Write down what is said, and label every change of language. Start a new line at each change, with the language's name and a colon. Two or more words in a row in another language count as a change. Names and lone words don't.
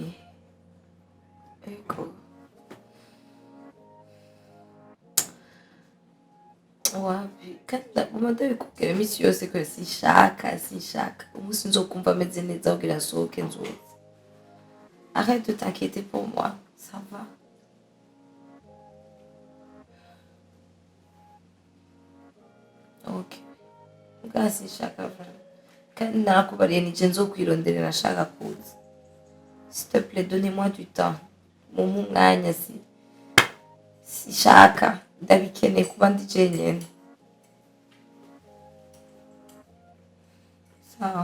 Rundi: Ecco. Wapi kandi umanda bikubwira iminsi yose ko sinshaka umunsi nzokumva ameze neza kugira nsohoke nzoze.
French: Arrête de t'inquiéter pour moi, ça va.
Rundi: Ok. Mbwa sinshaka vraiment. Kandi nakubariye nije nzokwirondera nashaka kuza.
French: S'il te plaît, donnez-moi du temps.
Rundi: Mumpe umwanya sinshaka ndabikeneye kuba ndi jenyene. Sawa.